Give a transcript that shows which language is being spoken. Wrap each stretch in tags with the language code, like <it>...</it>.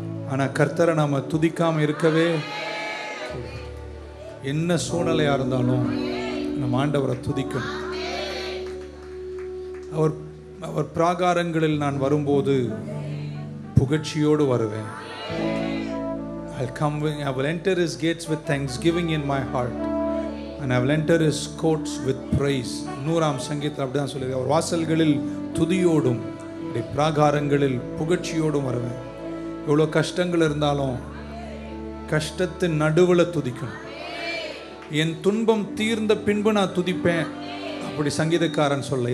<ta>ஆனா கர்த்தரை நாம துதிக்காம இருக்கவே, என்ன சூழ்நிலையா இருந்தாலும் நம்ம ஆண்டவரை துதிக்கணும். அவர் பிராகாரங்களில் நான் வரும்போது புகழ்ச்சியோடு வருவேன்.</ta> <en>I will enter his gates with thanksgiving in my heart and I will enter his courts with praise.</en> <ta>100ஆம் சங்கீதத்தில் அப்படிதான் சொல்லுது. அவர் வாசல்களில் துதியோடும் பிராகாரங்களில் புகழ்ச்சியோடும் வருவேன். எவ்வளோ கஷ்டங்கள் இருந்தாலும் கஷ்டத்தின் நடுவில் துதிக்கணும். என் துன்பம் தீர்ந்த பின்பு நான் துதிப்பேன் அப்படி சங்கீதக்காரன் சொல்ல.</ta>